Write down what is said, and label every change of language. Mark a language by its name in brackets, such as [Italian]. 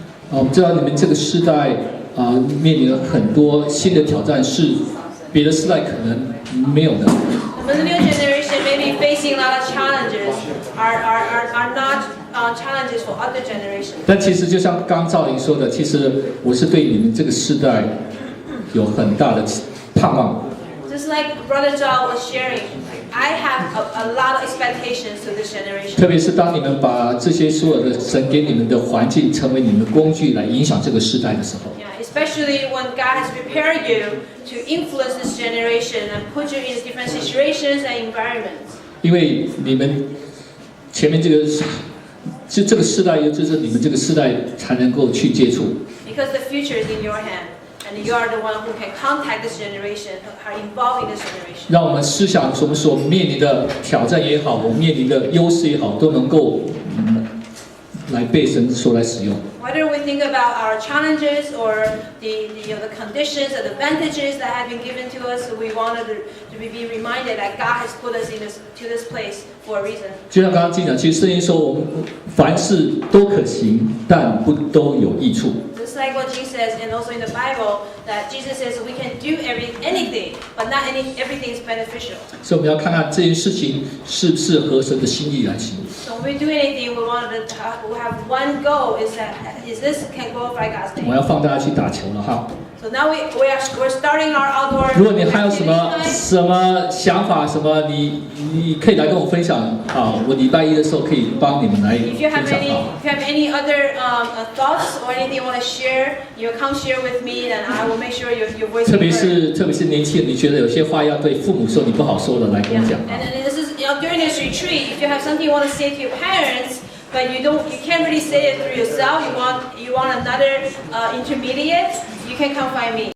[Chinese] 我们知道你们这个世代面临了很多新的挑战，是别的世代可能没有的。 [English] The millennial generation may be facing a lot of challenges, are not challenges for other generations. [Chinese] 但其实就像刚赵玲说的，其实我是对你们这个世代有很大的盼望。 [English] Just like Brother Zhao was sharing, I have a lot of expectations to this generation. [Chinese] 特别是当你们把这些所有的神给你们的环境成为你们的工具来影响这个世代的时候。 [English] Yeah, especially when God has prepared you to influence this generation and put you in different situations and environments. [Chinese] 因为你们前面这个世代，就是你们这个世代才能够去接触。 [English] Because the future is in your hand. And you are the one who can contact this generation, are involved in this generation. [Chinese] 让我们思想我们所面临的挑战也好，我们面临的优势也好，都能够来被神所来使用。 [English] Whether we think about our challenges or the conditions and advantages that have been given to us, we wanted to be reminded that God has put us to this place for a reason. [Chinese] 就像刚刚讲，其实圣经说我们凡事都可行，但不都有益处。 [English] Just like what Jesus says, and also in the Bible, that Jesus says we can do anything, but not everything is beneficial. [Chinese] 所以我们要看看这件事情是不是合神的心意来行。 [English] So when we do anything, we have one goal: is this can glorify God's name? [Chinese] 我要放大家去打球了哈。 [English] So now we're starting our outdoor. [Chinese] 如果你还有什么想法，你可以来跟我分享啊，我礼拜一的时候可以帮你们来分享啊。 [English] If you have any other thoughts or anything you want to share, you come share with me, and I will make sure your voice. [Chinese] 特别是年轻人，你觉得有些话要对父母说，你不好说的，来跟我讲。 [English] And this is during this retreat, if you have something you want to say to your parents, but you can't really say it through yourself. You want another intermediate. You can come find me.